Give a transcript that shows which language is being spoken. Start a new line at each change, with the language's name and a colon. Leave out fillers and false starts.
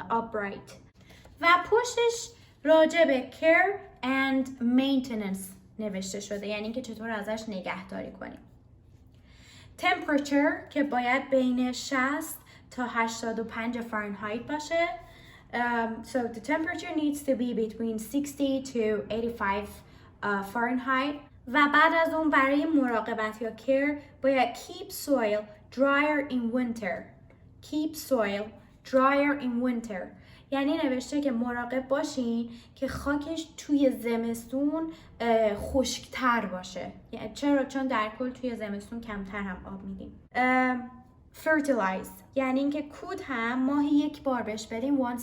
English: upright.
Persian: و پشتش راجع به care and maintenance نوشته شده، یعنی که چطور ازش نگهداری کنیم. temperature که باید بین 60 تا 85 فارنهایت باشه.
English: So the temperature needs to be between 60 to 85 Fahrenheit.
Persian: و بعد از اون برای مراقبت یا care باید
English: keep soil drier in winter. Keep soil drier in winter.
Persian: یعنی نوشته که مراقب باشین که خاکش توی زمستون خشکتر باشه. چرا؟ چون در کل توی زمستون کمتر هم آب میدیم. fertilize یعنی اینکه کود هم ماهی یک بار بهش بدیم.